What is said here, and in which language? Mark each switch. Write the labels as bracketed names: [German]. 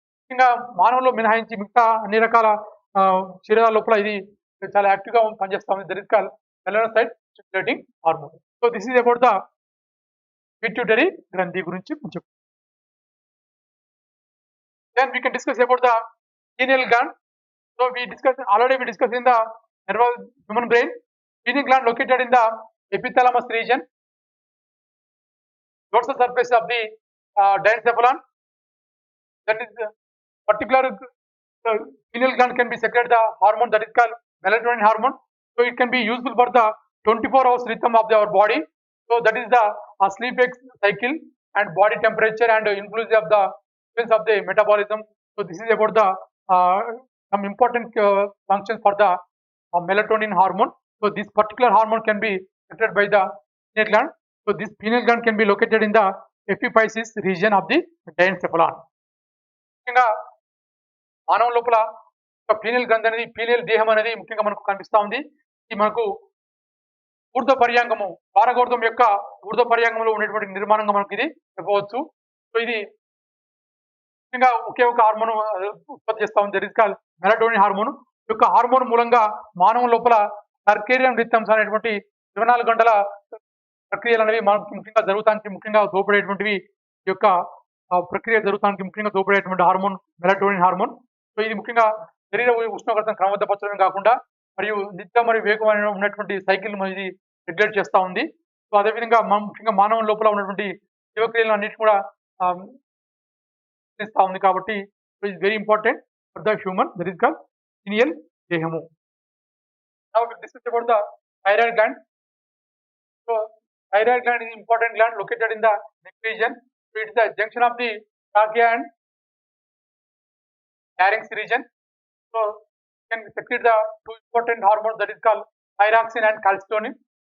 [Telugu] ముఖ్యంగా మానవుల్లో మినహాయించి మిగతా అన్ని రకాల శరీరాల లోపల ఇది చాలా యాక్టివ్ గా పనిచేస్తా ఉంది, [English] That is call melanocyte stimulating hormone. So this is about the pituitary [Telugu] గ్రంథి గురించి కొంచెం. [English] Then we can discuss about the pineal gland. So we discussed in the nervous human brain. Pineal gland located in the epithalamus region, dorsal surface of the diencephalon. That is particular pineal gland can be secreted the hormone that is called melatonin hormone. So it can be useful for the 24 hours rhythm of our body. So that is the sleep wake cycle and body temperature and influence of the metabolism. So this is about the some important functions for the melatonin hormone. So this particular hormone can be secreted by the pineal gland. So this pineal gland can be located in the epiphysis region of the diencephalon. [Telugu] ముఖ్యంగా మానవ లోపల pineal గ్రంథి అనేది, pineal దేహం అనేది ముఖ్యంగా మనకు కనిపిస్తా ఉంది. ఇది మనకు ఊర్ధ్వ పర్యాంగము, పారగోర్ధం యొక్క ఊర్ధ్వ పర్యాంగంలో ఉండేటువంటి నిర్మాణంగా మనకు ఇది చెప్పవచ్చు. సో ఇది ముఖ్యంగా ఒకే ఒక హార్మోన్ ఉత్పత్తి చేస్తా ఉంది, [English] That is called melatonin hormone. [Telugu] ఈ యొక్క హార్మోన్ మూలంగా మానవ లోపల సర్కేడియన్ రిథమ్స్ అనేటువంటి 24 గంటల ప్రక్రియలు అనేవి మనకు ముఖ్యంగా జరుగుతానికి ముఖ్యంగా తోడ్పడేటువంటివి. ఈ యొక్క ప్రక్రియ జరుగుతానికి ముఖ్యంగా తోడ్పడేటువంటి హార్మోన్ మెలటోనిన్ హార్మోన్. సో ఇది ముఖ్యంగా శరీర ఉష్ణోగ్రతను క్రమబద్ధపరచడమే కాకుండా మరియు నిత్య మరియు వేగమైన ఉన్నటువంటి సైకిల్ ఇది రెగ్యులేట్ చేస్తూ ఉంది. సో అదేవిధంగా ముఖ్యంగా మానవ లోపల ఉన్నటువంటి జీవక్రియలను అన్నిటి కూడా ఇస్తా ఉంది. [English] కాబట్టి it very important for the human, that is called pineal దేహము. Now we discuss about the thyroid gland. So thyroid gland is important gland located in the neck region. So it is the junction of the trachea and larynx region. So can secrete the two important hormones, that is called thyroxine and calcitonin.